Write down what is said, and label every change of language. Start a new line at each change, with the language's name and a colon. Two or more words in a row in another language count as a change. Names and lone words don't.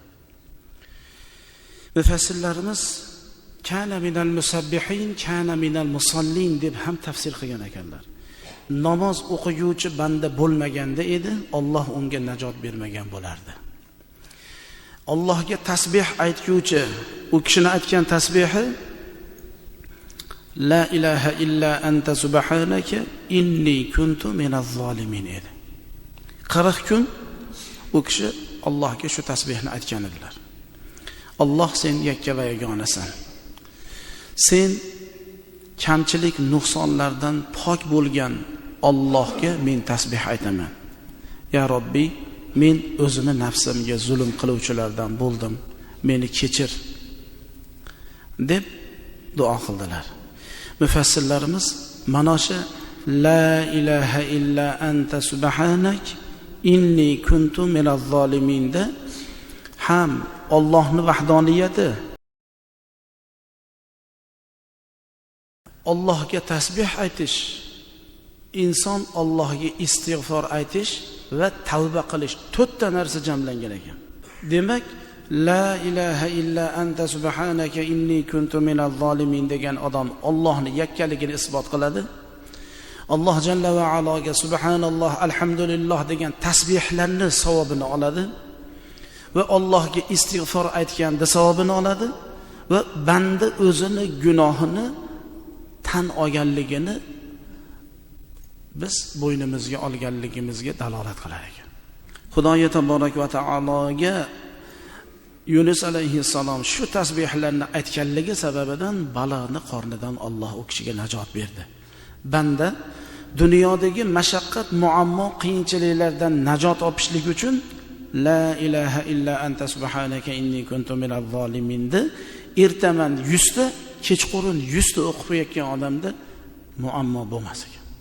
Uzbek: Mufassirlarimiz
Arabic: كان من المسبحين، كان من المصلين
Uzbek: deb ham tafsir qilgan ekanlar. Namoz o'qiguvchi banda bo'lmaganda edi, Alloh unga najot bermagan bo'lardi. Allohga tasbih aytguvchi u kishining aytgan tasbihi
Arabic: لا إله إلا أنت سبحانك إني كنت من الظالمين
Uzbek: edi. 40 kun u kishi Allohga shu tasbihni aytgan edilar. Alloh, sen yakka va yagonasan. Sen kamchilik nuqsonlardan pok bo'lgan Allohga men tasbih aytaman. Ya Robbi, men o'zimni nafsimga zulm qiluvchilardan bo'ldim. Meni kechir deb duo qildilar. Mufassirlarimiz mana shu
Arabic: لا إله إلا أنت سبحانك إني كنت من الظالمين
Uzbek: ham Allohning vahdoniyati, Allohga tasbih aytish, inson Allohga istig'for aytish va tavba qilish 4 ta narsa jamlangan ekan. Demak,
Arabic: لا إله إلا أنت سبحانك إني كنت من الظالمين
Uzbek: degan odam Allohning yakkaligini isbot qiladi. Alloh
Arabic: جل وعلا سبحان الله، الحمد لله
Uzbek: degan tasbihlarning savobini oladi va Allohga istig'for aytganda savobini oladi va banda o'zini gunohini tan olganligini biz bo'ynimizga olganligimizga dalolat qilar ekan. Xudoga
Arabic: تبارك وتعالى
Uzbek: Yunus alayhissalom shu tasbihlarni aytganligi sababidan baliqni qornidan Alloh u kishiga najot berdi. Banda dunyodagi mashaqqat, muammo, qiyinchiliklardan najot olishlik uchun
Arabic: لا إله إلا أنت سبحانك إني كنت من الظالمين
Uzbek: de ertaman 100 ta, kechqurun 100 ta o'qib qo'yayotgan odamda muammo bo'lmas ekan.